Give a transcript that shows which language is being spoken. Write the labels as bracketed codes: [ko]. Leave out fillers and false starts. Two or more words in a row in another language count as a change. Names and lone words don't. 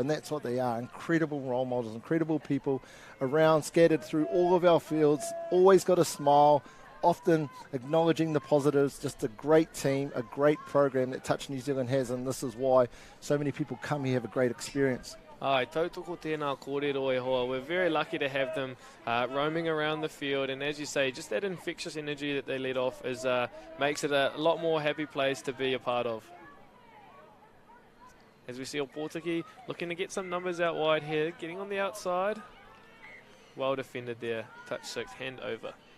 [en] And that's what they are, incredible role models, incredible people around, scattered through all of our fields, always got a smile, often acknowledging the positives. Just a great team, a great program that Touch New Zealand has, and this is why so many people come here, have a great experience. [mi] Ai, tautoko tēnā kōrero e hoa. [en] We're very lucky to have them roaming around the field, and as you say, just that infectious energy that they let off is makes it a lot more happy place to be a part of. As we see Opotiki looking to get some numbers out wide here, getting on the outside. Well defended there, touch 6, hand over.